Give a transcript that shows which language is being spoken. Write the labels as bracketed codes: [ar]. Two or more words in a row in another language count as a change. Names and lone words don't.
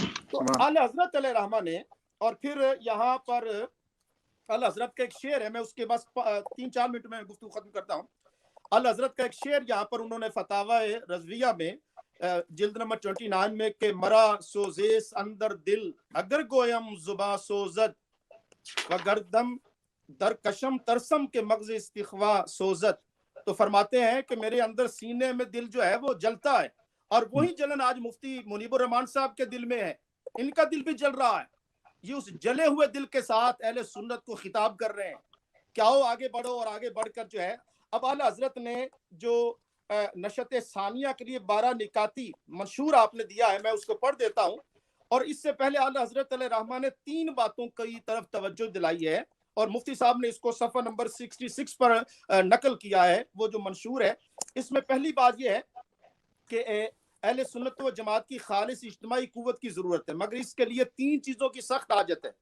[ur] تو اعلی حضرت علیہ رحمہ نے، اور پھر یہاں پر اعلی حضرت کا ایک شعر ہے، میں اس کے بس 3-4 منٹ میں گفتگو ختم کرتا ہوں۔ اعلی حضرت کا ایک شعر یہاں پر انہوں نے فتاوی رضویہ میں جلد نمبر 29 میں کہ [fa] مرا سوزیس اندر دل اگر گویم زباں سوزد و گردم در کشم ترسم کے مغز استخوا سوزد، [ur] تو فرماتے ہیں کہ میرے اندر سینے میں دل جو ہے وہ جلتا ہے، اور وہی جلن آج مفتی منیب الرحمان صاحب کے دل میں ہے، ان کا دل بھی جل رہا ہے، یہ اس جلے ہوئے دل کے ساتھ اہل سنت کو خطاب کر رہے ہیں کہ آؤ آگے بڑھو، اور آگے بڑھ کر جو ہے، اب اعلی حضرت نے جو نشت ثانیہ کے لیے 12 نکاتی منشور آپ نے دیا ہے، میں اس کو پڑھ دیتا ہوں، اور اس سے پہلے اعلی حضرت علیہ رحمہ نے 3 باتوں کی طرف توجہ دلائی ہے، اور مفتی صاحب نے اس کو صفحہ نمبر 66 پر نقل کیا ہے، وہ جو منشور ہے، اس میں پہلی بات یہ ہے کہ اہل سنت و جماعت کی خالص اجتماعی قوت کی ضرورت ہے، مگر اس کے لیے 3 چیزوں کی سخت حاجت ہے۔